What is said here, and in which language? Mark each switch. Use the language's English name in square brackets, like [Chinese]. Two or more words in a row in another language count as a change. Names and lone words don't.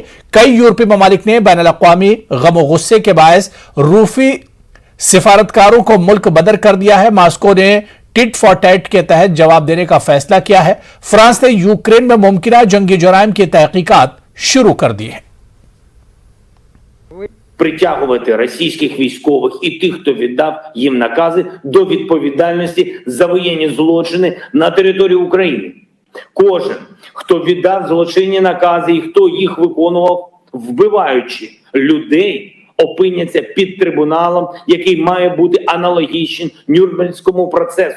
[Urdu] کئی یورپی ممالک نے بین الاقوامی غم غصے کے باعث روسی سفارتکاروں کو ملک بدر کر دیا ہے. ماسکو نے [English] tit for tat [Urdu] کے تحت جواب دینے کا فیصلہ کیا ہے. فرانس نے یوکرین میں ممکن جنگی جرائم کی تحقیقات شروع کر دی ہے. [Ukrainian] Притягувати російських військових і тих, хто віддав їм накази, до відповідальності за воєнні злочини на території України. Кожен, хто віддав злочинні накази і хто їх виконував, вбиваючи людей, опиняться під трибуналом, який має бути аналогічним Нюрнберзькому процесу.